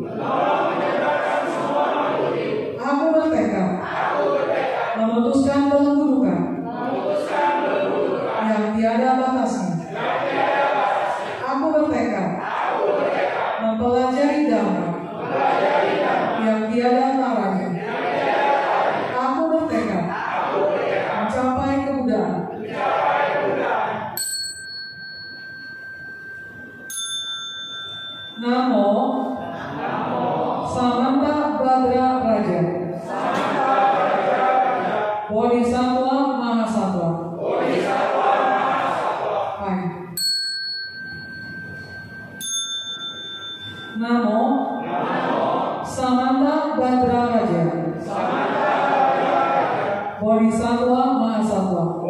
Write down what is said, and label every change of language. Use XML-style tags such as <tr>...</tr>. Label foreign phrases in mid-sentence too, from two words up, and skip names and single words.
<id>Aku bertekad memutuskan belenggu duka yang tiada batasnya. Aku bertekad mempelajari dharma yang tiada taranya. Aku bertekad mencapai kebudayaan.</id> <sa>Namo Samanta Badra Raja Bodhisattva Mahasatwa. Namo Samanta Badra Raja Bodhisattva Mahasatwa.</sa>